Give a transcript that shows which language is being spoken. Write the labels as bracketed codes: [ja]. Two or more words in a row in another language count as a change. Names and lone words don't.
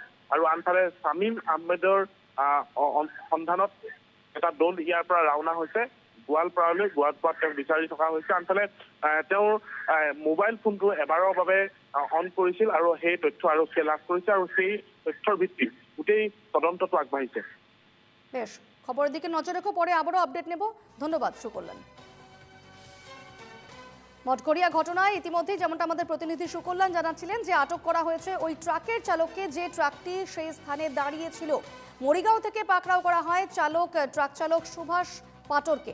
[as] আৰু আনফালে শামীম আহমেদৰ সন্ধানত এটা দল ইয়াৰ পৰা ৰাওনা হৈছে গোৱালপাৰালৈ। গোৱালপাৰাত তেওঁক বিচাৰি থকা হৈছে। আনফালে তেওঁৰ মোবাইল ফোনটো এবাৰৰ বাবে অন কৰিছিল আৰু সেই তথ্য আৰক্ষীয়ে লাভ কৰিছে, আৰু সেই তথ্যৰ ভিত্তিত গোটেই তদন্তটো আগবাঢ়িছে। [bn] বেশ, খবরের দিকে নজর রেখো, পরে আবারও আপডেট নেব। ধন্যবাদ সুকল্যাণ। মঠঘড়িয়া ঘটনায় ইতিমধ্যেই যেমনটা আমাদের প্রতিনিধি সুকল্যাণ জানাচ্ছিলেন যে আটক করা হয়েছে ওই ট্রাকের চালককে, যে ট্রাকটি সেই স্থানে দাঁড়িয়েছিল। মরিগাঁও থেকে পাকড়াও করা হয় ট্রাক চালক সুভাষ পাটরকে।